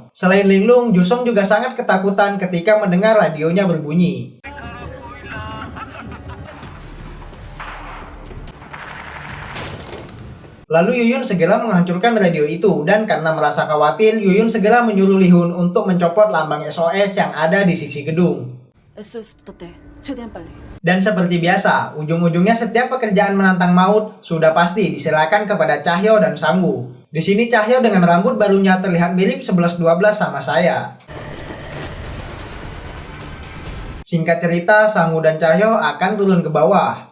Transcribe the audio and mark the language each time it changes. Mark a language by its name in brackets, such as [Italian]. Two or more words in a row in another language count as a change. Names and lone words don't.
[Indonesian] Selain Linglung, Jusong juga sangat ketakutan ketika mendengar radionya berbunyi. Lalu Yuyun segera menghancurkan radio itu dan karena merasa khawatir, Yuyun segera menyuruh Lihun untuk mencopot lambang SOS yang ada di sisi gedung. [Korean] SOS부터 떼. 최대한 빨리. [Indonesian] Dan seperti biasa, ujung-ujungnya setiap pekerjaan menantang maut sudah pasti diserahkan kepada Cahyo dan Sangwoo. Di sini Cahyo dengan rambut barunya terlihat mirip 11-12 sama saya. Singkat cerita, Sangwoo dan Cahyo akan turun ke bawah.